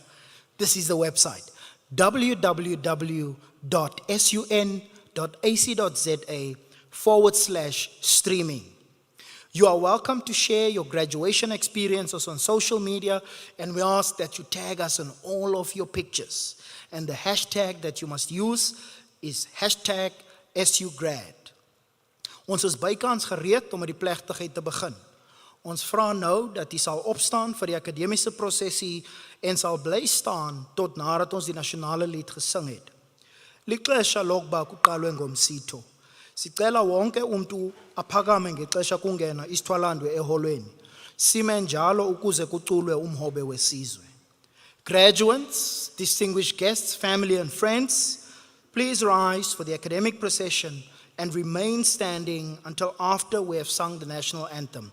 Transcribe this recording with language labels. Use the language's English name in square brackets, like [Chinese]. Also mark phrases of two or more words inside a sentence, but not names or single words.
[English] This is the website, www.sun.ac.za/streaming. You are welcome to share your graduation experiences on social media, and we ask that you tag us in all of your pictures. And the hashtag that you must use is #SUGrad. [Afrikaans] Ons is bykans gereed om met die plegtigheid te begin. Ons vra nou dat u sal opstaan vir die akademiese prosessie en sal bly staan tot nadat ons die nasionale lied gesing het. [Xhosa] Lixesha lokuba kuqalwe ngomsitho. Sicela wonke umuntu aphakame ngexesha kungena isithwalandwe eholweni. Sime njalo ukuze kuculwe umhobe wesizwe. [English] Graduates, distinguished guests, family and friends, please rise for the academic procession and remain standing until after we have sung the national anthem.